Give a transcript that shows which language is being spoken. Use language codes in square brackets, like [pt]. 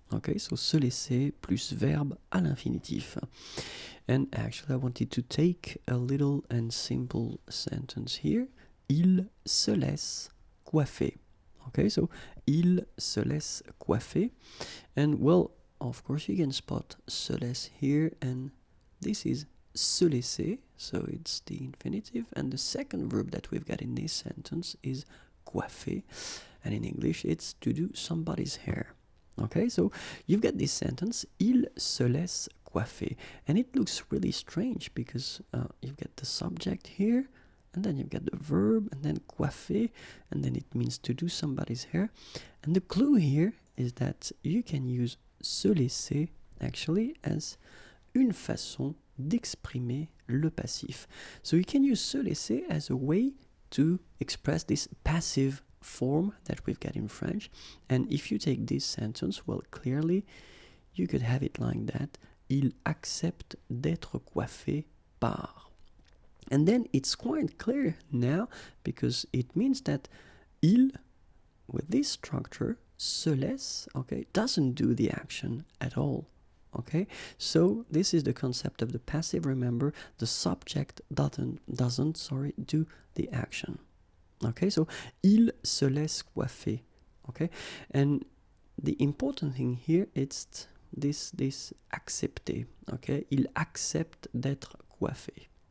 [en] Okay, so [fr] se laisser plus verbe à l'infinitif. [en] And actually I wanted to take a little and simple sentence here. [fr] Il se laisse coiffer. [en] Okay, so [fr] il se laisse coiffer. [en] And well, of course you can spot se laisse here, and this is se laisser, so it's the infinitive, and the second verb that we've got in this sentence is coiffer, and in English it's to do somebody's hair. Okay, so you've got this sentence, [fr] il se laisse coiffer, [en] and it looks really strange because you've got the subject here, and then you've got the verb, and then coiffer, and then it means to do somebody's hair. And the clue here is that you can use se laisser actually as [fr] une façon d'exprimer le passif. [en] So you can use se laisser as a way to express this passive form that we've got in French. And if you take this sentence, well, clearly you could have it like that. [fr] Il accepte d'être coiffé par. [en] And then it's quite clear now because it means that il, with this structure, se laisse, okay, doesn't do the action at all. Okay, so this is the concept of the passive. Remember, the subject doesn't do the action. Okay, so [fr] il se laisse coiffer. [en] Okay, and the important thing here is this accepter. Okay, [fr] il accepte d'être coiffé.